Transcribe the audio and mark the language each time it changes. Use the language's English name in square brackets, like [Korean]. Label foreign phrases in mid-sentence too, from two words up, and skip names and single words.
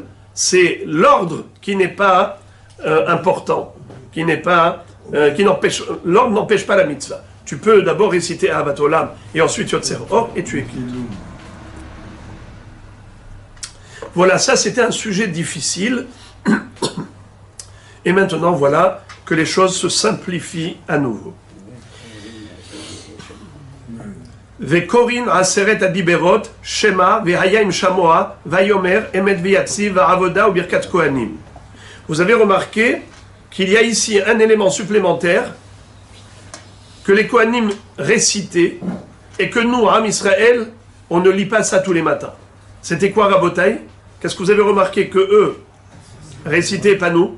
[French] C'est l'ordre qui n'est pas important, qui n'empêche, l'ordre n'empêche pas la mitzvah. Tu peux d'abord réciter Ahavat Olam et ensuite Yotzer Or et tu es quitte. Voilà, ça c'était un sujet difficile. Et maintenant voilà que les choses se simplifient à nouveau. [Hebrew] וקורין עשרת הדברות שמע והיה אם שמוע ויאמר אמת ויציב ועבודה ou ברכת כהנים. [French] Vous avez remarqué qu'il y a ici un élément supplémentaire que les Kohanim récitaient et que nous, Am Israël, on ne lit pas ça tous les matins. C'était quoi, Rabotai? Qu'est-ce que vous avez remarqué que eux récitaient, pas nous?